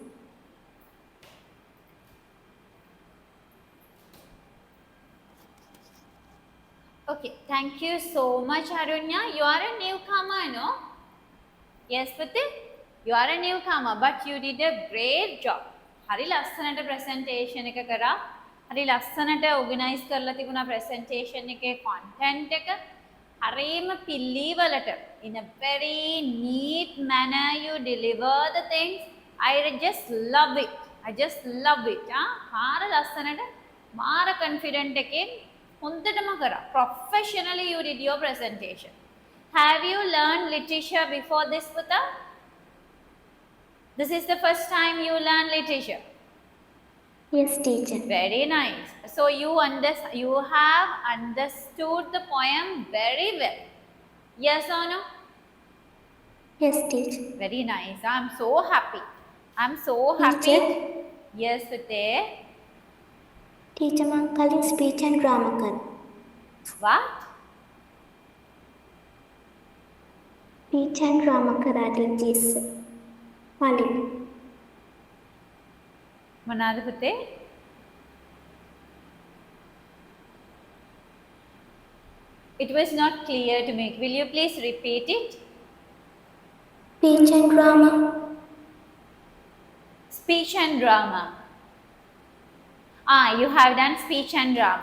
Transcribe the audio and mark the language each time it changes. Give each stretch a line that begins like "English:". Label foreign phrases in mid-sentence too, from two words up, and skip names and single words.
English: Okay, thank you so much, Arunya. You are a newcomer, no? Yes, Pati? You are a newcomer, but you did a great job.
Sinhala: හරි ලස්සනට presentation එක කරා. හරි ලස්සනට organize කරලා තිබුණා presentation එකේ content එක. හරිම පිළිවෙලට
English: in a very neat manner you deliver the things. I just love it. I just love it.
Sinhala: මාර ලස්සනට මාර confident එකෙන් හොඳටම කරා.
English: Professionally you did your presentation. Have you learned literature before this, Puta? This is the first time you learn literature. Yes, teacher. Very nice. So you have understood the poem very well. Yes or no? Yes, teacher. Very nice. I'm so happy. I'm so happy. Teacher? Yes, Pute. Teacher, I'm calling speech and grammar. What? Speech and grammar karate teacher. Mali.
Sinhala: මොනවාද පුතේ?
English: It was not clear to me. Will you please repeat it? Speech and grammar. Speech and drama. You have done speech and drama.